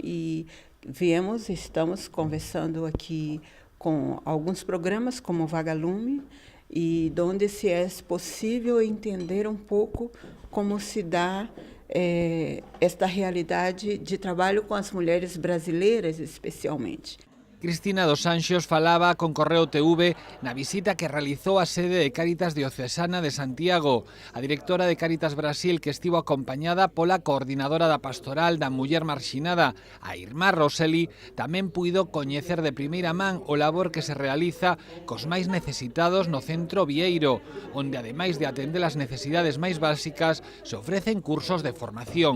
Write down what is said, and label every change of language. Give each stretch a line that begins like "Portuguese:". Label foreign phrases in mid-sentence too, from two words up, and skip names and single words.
Portuguese: E estamos conversando aqui com alguns programas como Vagalume, e onde se é possível entender um pouco como se dá esta realidade de trabalho com as mulheres brasileiras, especialmente.
Galician: Cristina dos Anxos falaba con Correo TV na visita que realizou a sede de Cáritas Diocesana de Santiago. A directora de Cáritas Brasil, que estivo acompañada pola coordinadora da pastoral da muller marxinada, a Irmá Roseli, tamén puido coñecer de primeira man o labor que se realiza cos máis necesitados no centro Vieiro, onde ademais de atender as necesidades máis básicas, se ofrecen cursos de formación.